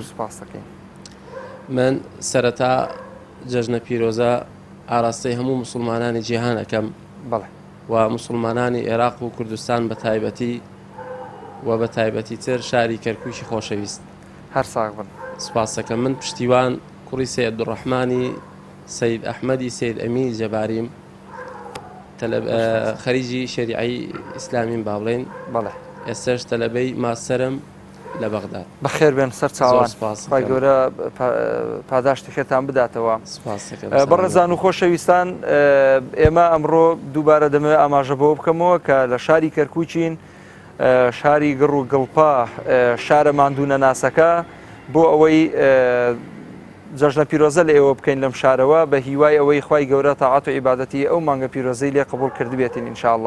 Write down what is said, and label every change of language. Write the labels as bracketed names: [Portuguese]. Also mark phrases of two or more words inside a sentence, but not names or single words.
[Central Kurdish] من سەرەتا جەژنە پیرۆزە ئاراستەی هەموو مسلمانانی جیهانەکەم و مسلمانانی عێراق و کوردستان بە تایبەتی و بە تایبەتی تر شاری کەرکووکی خۆشەویست هەر ساغ بن. سپاس دەکەم. من پشتیوان کوڕی سەید عەبدوڕەحمانی سيد أحمدي سيد أمين جباريم خريجي شريعي إسلامي بابلين بله ئێستاش تەلەبەی ماسەرم لە بەغداد. بەخێر بێن سەر چاوان خی گەورە پاداشتی خێتان بداتەوە. بەڕێزان و خۆشەویستان ئێمە ئەمڕۆ دووبارە دەمەوێت ئاماژە بەوە بکەمەوە کە لە شاری کەرکووچین شاری گڕ و گڵپا شارە ماندوونە ناسەکە بۆ ئەوەی جەژنە پیرۆزە لە ئێوە بکەین لەم شارەوە بە هیوای ئەوەی خی گەورە تاعات و عیبادەتی ئەو مانگە پیرۆزەی لێ قبول کردبێتین ئینشاءالله.